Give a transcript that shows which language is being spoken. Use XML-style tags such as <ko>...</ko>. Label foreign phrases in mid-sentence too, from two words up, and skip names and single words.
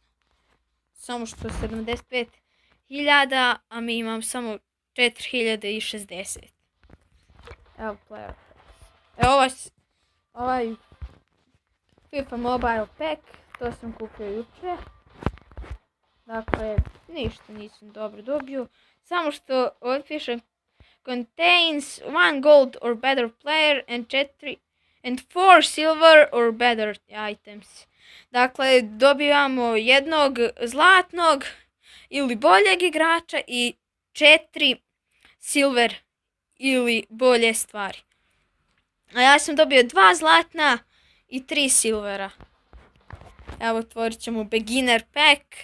<bs>Samo što 75.000, a mi imam samo 4.060. Evo</bs> <en>player packs.</en> <bs>Evo ovaj FIFA Mobile pack. To sam kupio juče. Dakle, ništa nisam dobro dobio. Samo što ovdje piše</bs> <en>contains 1 gold or better player and 4 silver or better items.</en> <bs>Dakle, dobivamo jednog zlatnog ili boljeg igrača i 4 silver ili bolje stvari. A ja sam dobio 2 zlatna i 3 silvera. Evo, otvorit ćemo</bs> <en>beginner pack.</en>